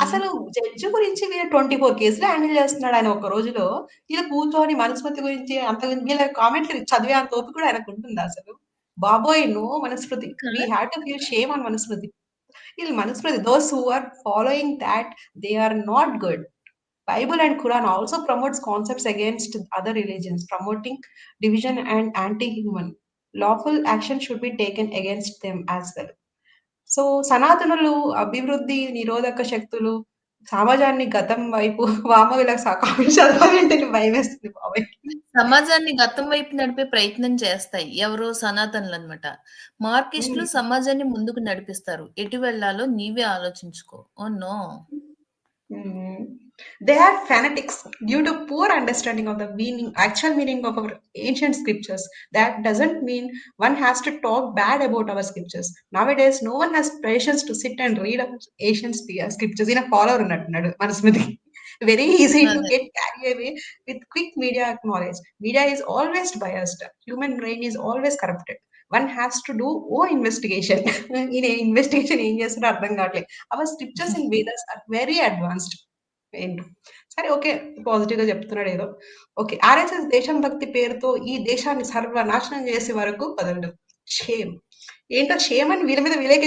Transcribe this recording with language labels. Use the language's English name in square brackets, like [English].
[Telugu] అసలు జడ్జ్ గురించి వీడు 24 కేసులు హ్యాండిల్ చేస్తున్నాడు ఆయన ఒక రోజులో. ఈడ కూర్చొని మనుస్మృతి గురించి అంత వీళ్ళ కామెంట్‌లు చదివే అంత ఓపిక కూడా ఆయనకుంటుందా అసలు? బాబోయ్! నో మనుస్మృతి. వి కాదు. [English] Have to give shame on Manusmriti. వీళ్ళు Manusmriti those who are following thought they are not good. Bible and Quran also promotes concepts against other religions, promoting division and anti-human. Lawful action should be taken against them as well. [Telugu] So, సనాతనులు అభివృద్ధి నిరోధక శక్తులు సమాజాన్ని గతం వైపు వామ విలాస comments చదవాలంటేనే భయమేస్తుంది బాబోయ్! సమాజాన్ని గతం వైపు నడిపే ప్రయత్నం చేస్తాయి. ఎవరు? సనాతనులనమాట. మార్కిస్టులు హ్మ్. సమాజాన్ని ముందుకు నడిపిస్తారు. ఎటు వెళ్ళాలో నీవే ఆలోచించుకో. ఓహ్! No! Mm. [English] They are fanatics due to poor understanding of the actual meaning of our ancient scriptures. That doesn't mean one has to talk bad about our scriptures. Nowadays, no one has patience to sit and read our ancient scriptures in a follower [Telugu] ఉన్నట్టున్నాడు మనస్మృతి. [English] Very easy to [Telugu] అదే. [English] get carried away with quick media knowledge. Media is always biased. Human brain is always corrupted. One has to do ఓ investigation. [Telugu] ఈయన investigation ఏం చేస్తాడో అర్థం కావట్లేదు. [English] Our scriptures in Vedas are very advanced. [Telugu] ఏంటో. సరే okay. పాజిటివ్‌గా చెప్తున్నాడు ఏదో. ఓకే. ఆర్ఎస్ఎస్ దేశం భక్తి పేరుతో ఈ దేశాన్ని సర్వనాశనం చేసే వరకు వదలడు. షేమ్. ఏంటో షేమ్ అని వీళ్ళ మీద వీళ్ళకే